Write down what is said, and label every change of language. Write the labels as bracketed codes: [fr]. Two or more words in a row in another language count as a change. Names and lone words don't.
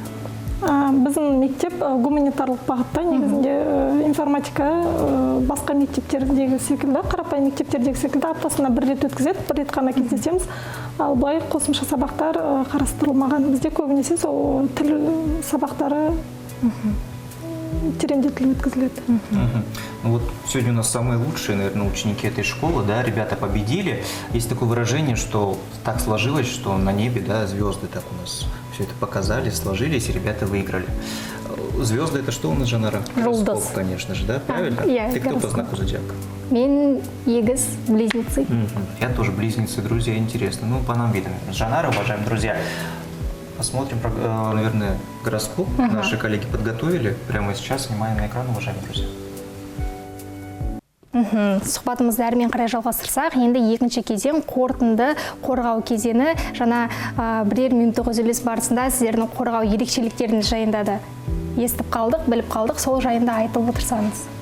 [kk] Біздің мектеп гуманитарлық бағытта, негізінде информатика басқа мектептердегі секілді, қарапайым мектептердегі секілді аптасына бір рет өткізеді, бір рет қана кездесеміз. Ал былай қосымша сабақтар қарастырылмаған. Бізде көбінесе сол тіл сабақтары тереңдетіліп өткізіледі. [ru] Ну вот сегодня у нас самые лучшие, наверное, ученики этой школы, да, ребята победили. Есть такое выражение, что так сложилось, что на небе, да, звезды так у нас все это показали, сложились, и ребята выиграли. Звезды — это что у нас, Жанара? Гороскоп, конечно же, да, правильно? Ты кто по знаку зодиака? [kk] Мен егіз, [ru] близнецы. Я тоже близнецы, друзья, интересно. Ну, по нам видно. Жанара, уважаемые друзья, посмотрим, наверное, гороскоп. Наши коллеги подготовили. Прямо сейчас снимаем на экран, уважаемые друзья. [kk] Сұхбатымызды әрмен қарай жалғастырсақ, енді екінші кезең қорытынды қорғау кезеңі. Жаңа бірер минуттық үзіліс барысында сіздердің қорғау ерекшеліктеріңіз жайында да естіп қалдық, біліп қалдық, сол жайында айтып отырсаңыз.